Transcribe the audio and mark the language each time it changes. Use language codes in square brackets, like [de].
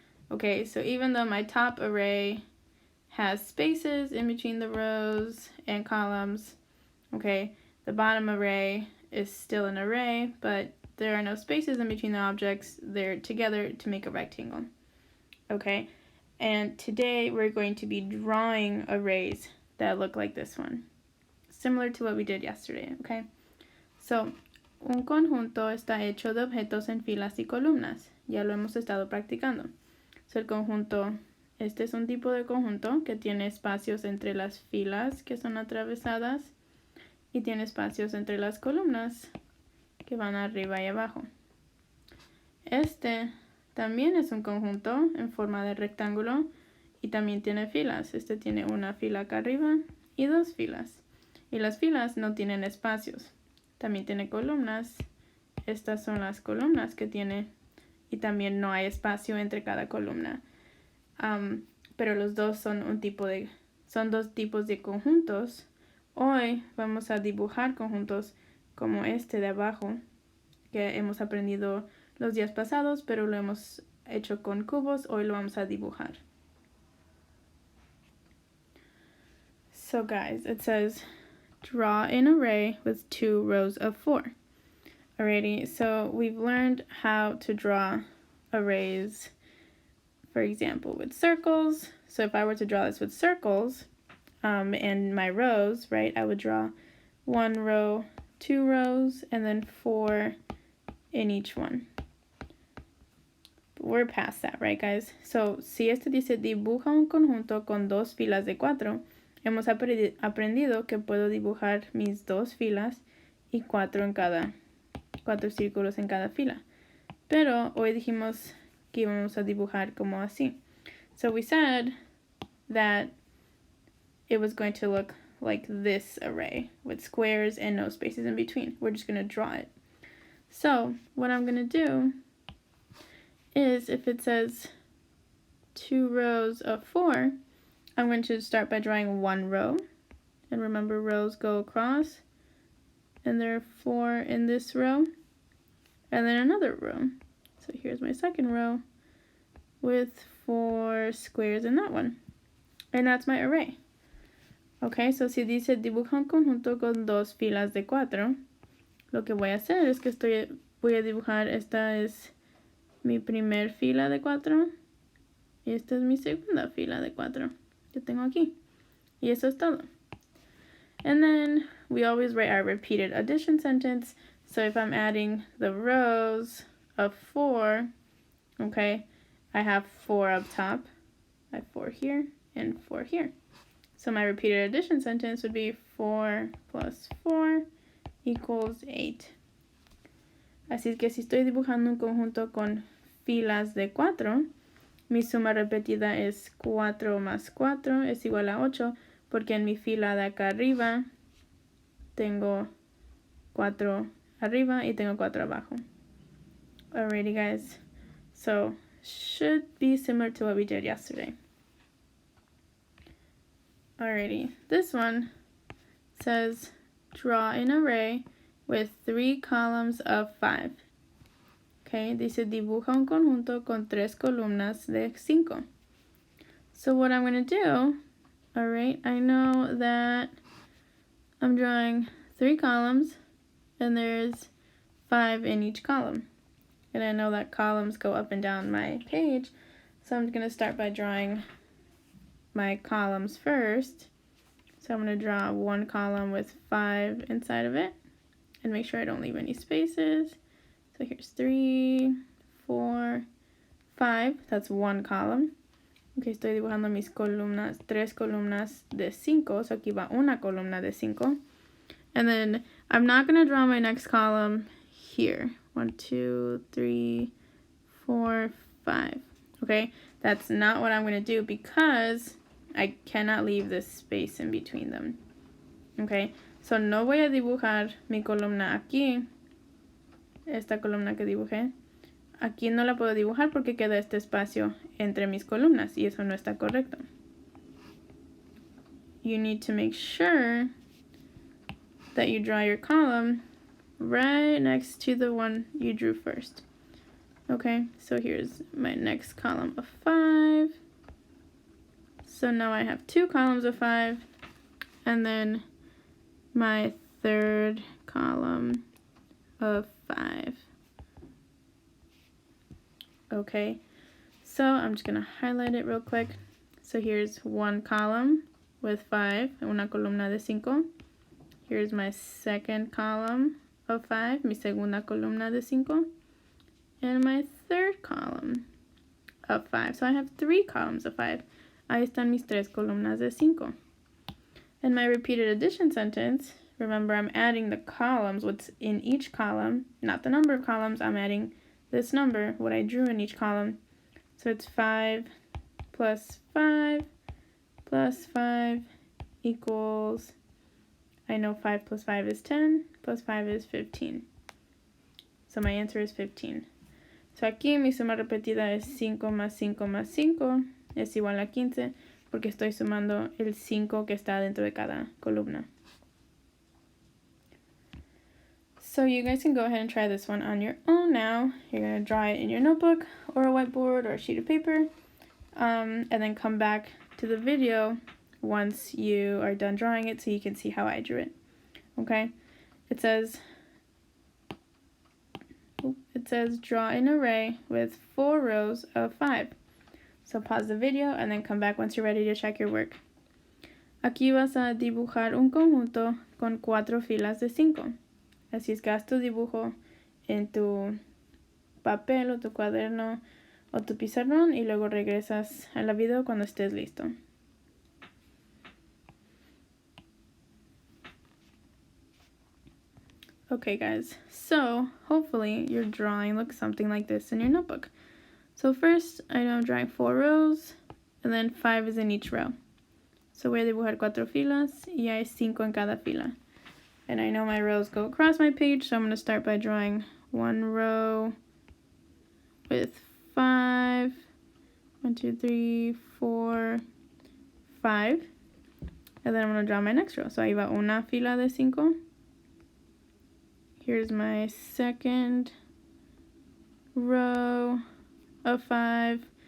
[en] Okay, so even though my top array has spaces in between the rows and columns, okay, the bottom array is still an array, but there are no spaces in between the objects. They're together to make a rectangle, okay? And today we're going to be drawing arrays that look like this one, similar to what we did yesterday, okay? [es] So, un conjunto está hecho de objetos en filas y columnas. Ya lo hemos estado practicando. So, el conjunto, este es un tipo de conjunto que tiene espacios entre las filas que son atravesadas y tiene espacios entre las columnas que van arriba y abajo. Este también es un conjunto en forma de rectángulo y también tiene filas. Este tiene una fila acá arriba y 2 filas. Y las filas no tienen espacios. También tiene columnas. Estas son las columnas que tiene y también no hay espacio entre cada columna. Pero los dos son son dos tipos de conjuntos. Hoy vamos a dibujar conjuntos como este de abajo que hemos aprendido los días pasados, pero lo hemos hecho con cubos. Hoy lo vamos a dibujar. [en] So guys, it says draw an array with 2 rows of 4. Alrighty, so we've learned how to draw arrays, for example, with circles. So if I were to draw this with circles, and my rows, right, I would draw 1 row, 2 rows, and then 4 in each one. But we're past that, right, guys? [es] So, si este dice dibuja un conjunto con 2 filas de 4, hemos aprendido que puedo dibujar mis 2 filas y 4 círculos en cada fila. Pero hoy dijimos que íbamos a dibujar como así. [en] So we said that it was going to look like this array with squares and no spaces in between. We're just going to draw it. So what I'm going to do is, if it says 2 rows of 4, I'm going to start by drawing 1 row. And remember, rows go across. And there are 4 in this row. And then another row. So here's my second row with 4 squares in that one. And that's my array. [es] Okay, so si dice dibuja un conjunto con 2 filas de 4, lo que voy a hacer es que voy a dibujar, esta es mi primer fila de 4 y esta es mi segunda fila de 4 que tengo aquí. Y eso es todo. [en] And then we always write our repeated addition sentence. So if I'm adding the rows of 4, okay, I have 4 up top, I have 4 here, and 4 here. So my repeated addition sentence would be 4 plus 4 equals 8. [es] Así que si estoy dibujando un conjunto con filas de 4, mi suma repetida es 4 más 4 es igual a 8, porque en mi fila de acá arriba tengo 4 arriba y tengo 4 abajo. [en] Alrighty guys, so should be similar to what we did yesterday. Alrighty, this one says draw an array with 3 columns of 5. [es] Okay, dice dibuja un conjunto con 3 columnas de 5. [en] So what I'm going to do, alright, I know that I'm drawing 3 columns and there's 5 in each column. And I know that columns go up and down my page, so I'm going to start by drawing my columns first. So I'm going to draw one column with 5 inside of it and make sure I don't leave any spaces. So here's 3, 4, 5. That's one column. [es] Ok, estoy dibujando mis columnas, 3 columnas de 5. So aquí va una columna de 5. [en] And then I'm not going to draw my next column here. 1, 2, 3, 4, 5. Okay, that's not what I'm going to do because I cannot leave this space in between them. [es] Okay, so no voy a dibujar mi columna aquí. Esta columna que dibujé. Aquí no la puedo dibujar porque queda este espacio entre mis columnas y eso no está correcto. [en] You need to make sure that you draw your column right next to the one you drew first. Okay, so here's my next column of 5. So now I have 2 columns of 5, and then my third column of 5. Okay, so I'm just gonna highlight it real quick. So here's one column with 5, [es] una columna de 5. [en] Here's my second column of 5, [es] mi segunda columna de 5. [en] And my third column of 5. So I have 3 columns of 5. [es] Ahí están mis 3 columnas de 5. [en] In my repeated addition sentence, remember I'm adding the columns, what's in each column, not the number of columns, I'm adding this number, what I drew in each column. So it's 5 plus 5 plus 5 equals, I know 5 plus 5 is 10, plus 5 is 15. So my answer is 15. [es] So aquí mi suma repetida es 5 más 5 más 5 es igual a 15 porque estoy sumando el 5 que está dentro de cada columna. [en] So you guys can go ahead and try this one on your own now. You're going to draw it in your notebook or a whiteboard or a sheet of paper. And then come back to the video once you are done drawing it so you can see how I drew it. Okay? It says draw an array with 4 rows of 5. So pause the video and then come back once you're ready to check your work. [es] Aquí vas a dibujar un conjunto con 4 filas de 5. Así es que haz tu dibujo en tu papel o tu cuaderno o tu pizarrón y luego regresas a la video cuando estés listo. [en] Okay guys, so hopefully your drawing looks something like this in your notebook. So first I know I'm drawing 4 rows and then 5 is in each row. [es] So voy a dibujar 4 filas y hay 5 en cada fila. [en] And I know my rows go across my page, so I'm going to start by drawing one row with 5. 1, 2, 3, 4, 5. And then I'm going to draw my next row. So [es] ahí va una fila de 5. [en] Here's my second row of 5.